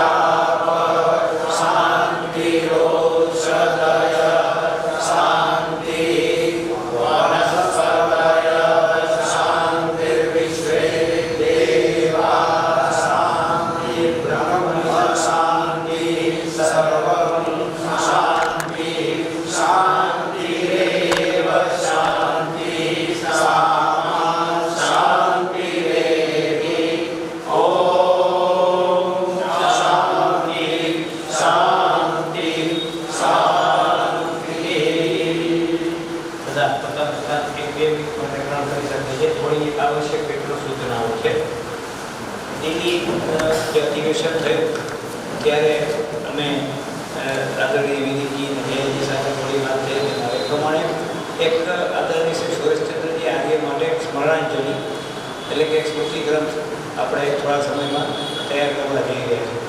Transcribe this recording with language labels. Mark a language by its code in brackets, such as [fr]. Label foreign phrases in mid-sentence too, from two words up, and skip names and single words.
[sa] शांति रोषधय शांति वनस्पतय शांति विश्वे देवा शांति सर्वं शांति शांतिरेव शांति सामा शांतिरेवि। ओम शांति शांति शांति। [gu] બધા પોતાના એક બે મિનિટ માટે ગ્રહણ કરી શકે છે। થોડી એક આવશ્યક કેટલો સૂચનાઓ છે। એની જે અધિવેશન થયું ત્યારે અમે આદરણીય વિનીતજી અને જયજી સાથે થોડી વાત થઈ અને એ પ્રમાણે એક આદરણીય શ્રી સુરેશચંદ્રજી આર્ય માટે એક સ્મરણાંજલિ એટલે કે એક સ્મૃતિ ગ્રંથ આપણે થોડા સમયમાં તૈયાર કરવા જઈ રહ્યા છીએ।